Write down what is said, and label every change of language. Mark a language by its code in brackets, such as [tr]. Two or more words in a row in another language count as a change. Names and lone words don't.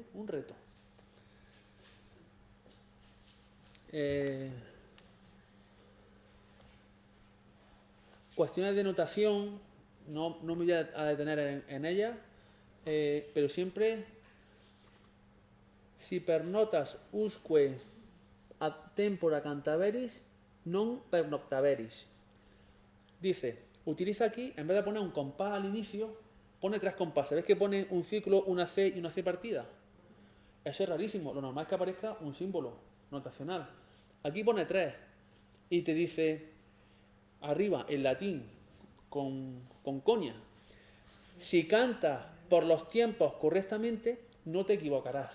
[es] Un reto. Cuestiones de notación, no me voy a detener en ellas, pero siempre, [la] si per notas usque ad tempora cantaveris, non per noctaveris. [es] Dice, utiliza aquí, en vez de poner un compás al inicio, pone 3 compases. ¿Ves que pone un ciclo, una C y una C partida? Eso es rarísimo. Lo normal es que aparezca un símbolo notacional. Aquí pone 3 y te dice, arriba, en latín, con coña, si cantas por los tiempos correctamente, no te equivocarás.